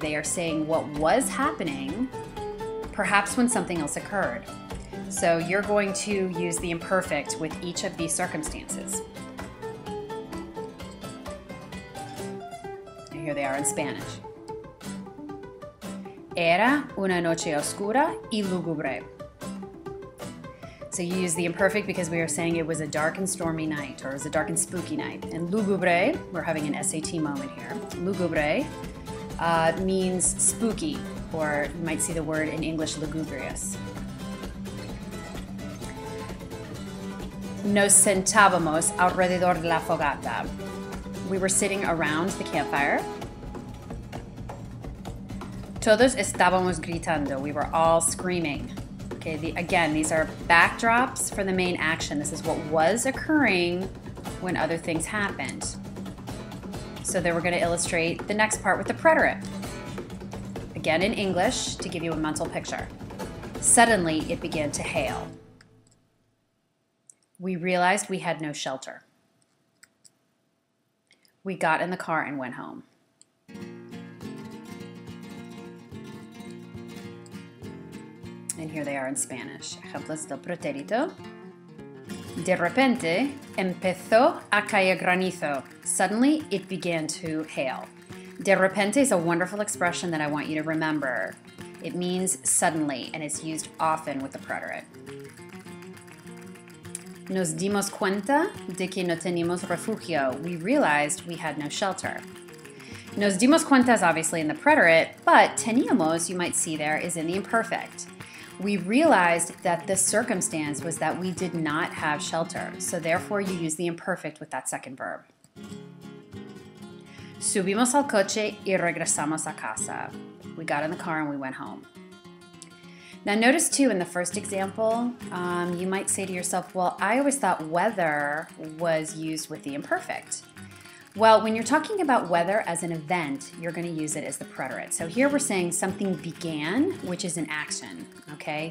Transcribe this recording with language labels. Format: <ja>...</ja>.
<en>They are saying what was happening, perhaps when something else occurred. So you're going to use the imperfect with each of these circumstances. And here they are in Spanish.</en> <es>Era una noche oscura y lúgubre.</es> <en>So you use the imperfect because we are saying it was a dark and stormy night, or it was a dark and spooky night. And lúgubre, we're having an SAT moment here. Lúgubre means spooky, or you might see the word in English lugubrious.</en> <es>Nos sentábamos alrededor de la fogata.</es> <en>We were sitting around the campfire.</en> <es>Todos estábamos gritando.</es> <en>We were all screaming. Okay, again, these are backdrops for the main action. This is what was occurring when other things happened. So then we're going to illustrate the next part with the preterite. Again in English to give you a mental picture. Suddenly it began to hail. We realized we had no shelter. We got in the car and went home. And here they are in Spanish.</en> <es>Ejemplos del pretérito. De repente empezó a caer granizo.</es> <en>Suddenly it began to hail. De repente is a wonderful expression that I want you to remember. It means suddenly, and it's used often with the preterite.</en> <es>Nos dimos cuenta de que no teníamos refugio.</es> <en>We realized we had no shelter. Nos dimos cuenta is obviously in the preterite, but teníamos, you might see there, is in the imperfect. We realized that the circumstance was that we did not have shelter, so therefore you use the imperfect with that second verb.</en> <es>Subimos al coche y regresamos a casa.</es> <en>We got in the car and we went home. Now notice too in the first example, you might say to yourself, well, I always thought weather was used with the imperfect. Well, when you're talking about weather as an event, you're going to use it as the preterite. So here we're saying something began, which is an action, okay?</en>